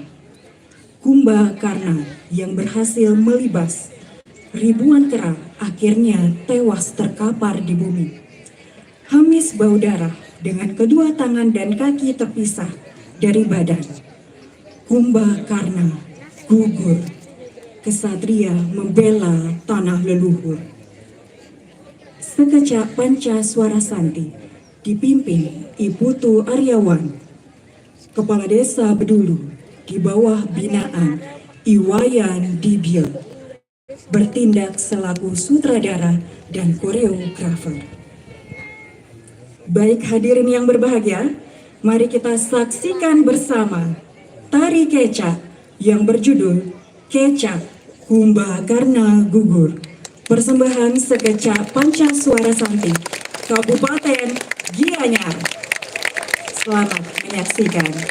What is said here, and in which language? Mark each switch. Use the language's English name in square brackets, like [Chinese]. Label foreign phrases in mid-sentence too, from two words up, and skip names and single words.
[Indonesian] Kumbakarna yang berhasil melibas ribuan kera akhirnya tewas terkapar di bumi. Hamis bau darah dengan kedua tangan dan kaki terpisah dari badan. Kumbakarna gugur. Kesatria membela tanah leluhur. Sekecap Panca Suara Santi dipimpin Iputu Aryawan, Kepala Desa Bedulu di bawah binaan Iwayan Dibyo, bertindak selaku sutradara dan koreografer. Baik hadirin yang berbahagia, mari kita saksikan bersama tari kecak yang berjudul Kecak Kumbakarna Gugur. Persembahan Sekecak Panca Suara Santi, Kabupaten Gianyar. Selamat menyaksikan.